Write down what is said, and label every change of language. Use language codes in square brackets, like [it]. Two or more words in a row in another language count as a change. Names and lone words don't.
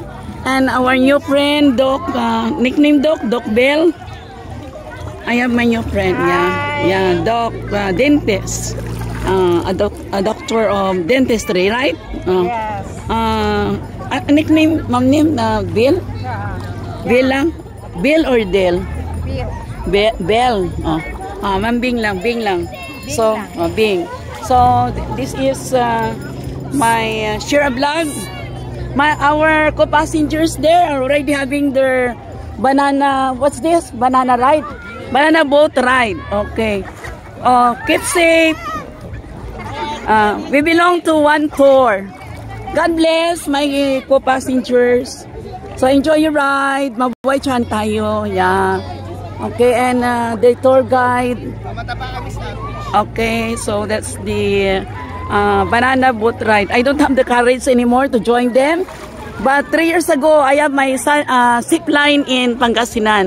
[en] And our new friend, Doc, nickname Doc Bell. I have my new friend, yeah, Doc, dentist, a doctor of dentistry, right? Yes. Nickname, ma'am name, Bill? Bill lang? Bill or Del? Bill. Bell. Ma'am Bing lang. So, Bing. So, this is my share vlog. Our co-passengers there are already having their banana, what's this? Banana ride? Banana boat ride. Okay. Keep safe. We belong to one tour. God bless my co-passengers. So enjoy your ride. [tl] Mabuhay chan tayo. [en] Yeah. Okay, and the tour guide. Okay, so that's the banana boat ride. I don't have the courage anymore to join them. But 3 years ago, I have my zip line in Pangasinan.